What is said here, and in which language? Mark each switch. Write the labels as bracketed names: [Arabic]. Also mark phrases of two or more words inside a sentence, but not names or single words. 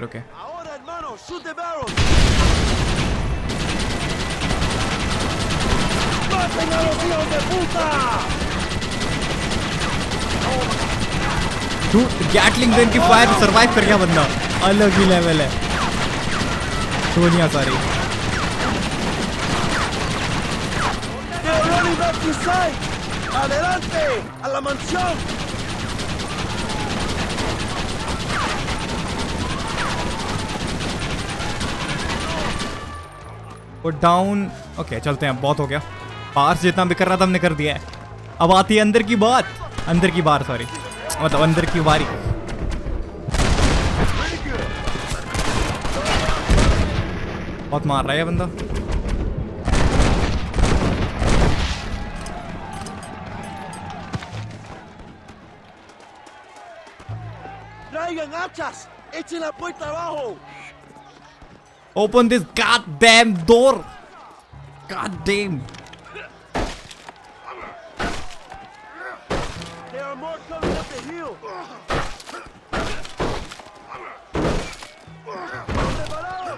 [Hindi] ओके [English] Gatling gun [Hindi] की [English] fire survive [Hindi] कर गया बंदा, अलग ही लेवल है। दुनिया सारी [Spanish] Adelante, a la mansión. [English] Put down. [Hindi] ओके चलते हैं, बहुत हो गया। बाहर से जितना भी कर रहा था हमने कर दिया है। अब आती है अंदर की बात, अंदर की बार सॉरी, मतलब अंदर की बारी। बहुत मार रहा है बंदा। [Spanish] Traigan hachas. Echen la puerta abajo. [English] Open this goddamn door. Goddamn. There are more coming up the hill. [Spanish] Preparados.